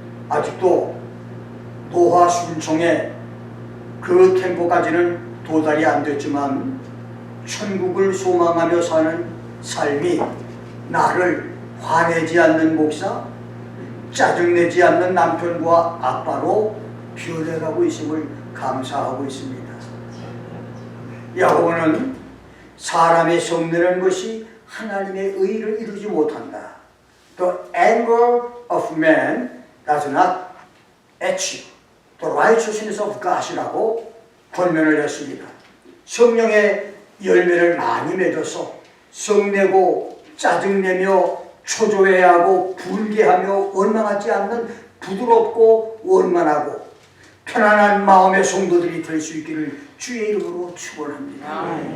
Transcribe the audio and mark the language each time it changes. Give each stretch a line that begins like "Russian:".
Korean: 아직도 노화 순종의 그 템포까지는 도달이 안 됐지만 천국을 소망하며 사는 삶이 나를 화내지 않는 목사, 짜증내지 않는 남편과 아빠로 변해가고 있음을 감사하고 있습니다. 야고보는 사람의 성내는 것이 하나님의 의를 이루지 못한다.
English: The anger of man does not achieve the righteousness of God이라고
Korean: 권면을 했습니다. 성령의 열매를 많이 맺어서 성내고 짜증내며 초조해하고 분개하며 원망하지 않는 부드럽고 원만하고 편안한 마음의 성도들이 될 수 있기를 주의 이름으로 축원합니다.